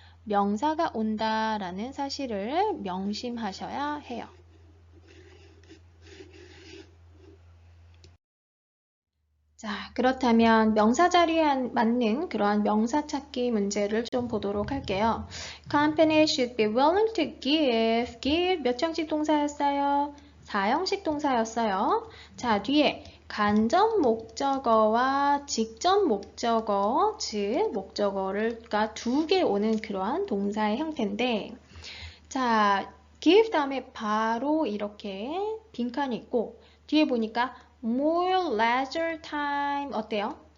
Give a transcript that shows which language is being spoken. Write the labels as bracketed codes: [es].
[ko] 명사가 온다라는 사실을 명심하셔야 해요. 자, 그렇다면 명사 자리에 맞는 그러한 명사 찾기 문제를 좀 보도록 할게요. [en] Company should be willing to give. [ko] give 몇 형식 동사였어요? 4형식 동사였어요. 자, 뒤에 간접 목적어와 직접 목적어, 즉 목적어가 두 개 오는 그러한 동사의 형태인데 자, give 다음에 바로 이렇게 빈칸이 있고 뒤에 보니까 [en] more leisure time [ko] 어때요?